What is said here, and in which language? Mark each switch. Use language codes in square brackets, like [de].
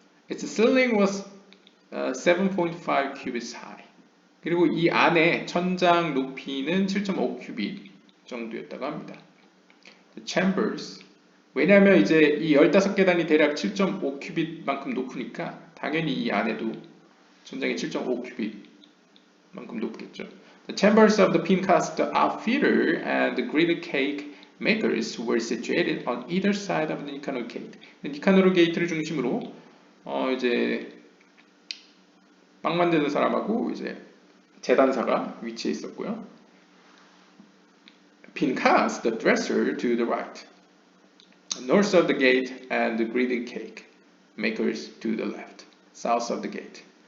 [en] Its ceiling was 7.5 cubits high. [ko] 그리고 이 안에 천장 높이는 7.5 큐빗 정도였다고 합니다. [en] The chambers. [ko] 왜냐하면 이제 이 15계단이 대략 7.5 큐빗만큼 높으니까 당연히 이 안에도 천장이 7.5 큐빗만큼 높겠죠. [en] The chambers of the Pincast outfitter and the griddle cake makers were situated on either side of the Nicanor gate. [ko] 니카노르 게이트를 중심으로 이제 빵 만드는 사람하고 이제 제단사가 위치해 있었고요. [en] Pincast, the dresser, to the right, north of the gate, and the griddle cake makers to the left, south of the gate.